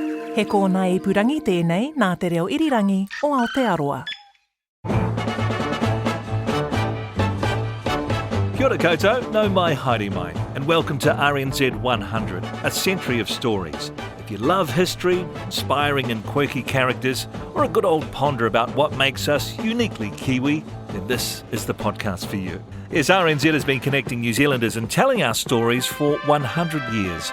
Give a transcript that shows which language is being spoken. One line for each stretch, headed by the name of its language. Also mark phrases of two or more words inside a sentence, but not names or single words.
Māori: He kōna ipurangi tēnei nā te reo irirangi o Aotearoa. Kia ora koutou, no mai haere mai,
English: and welcome to RNZ100, a century of stories. If you love history, inspiring and quirky characters, or a good old ponder about what makes us uniquely Kiwi, then this is the podcast for you. Yes, RNZ has been connecting New Zealanders and telling our stories for 100 years.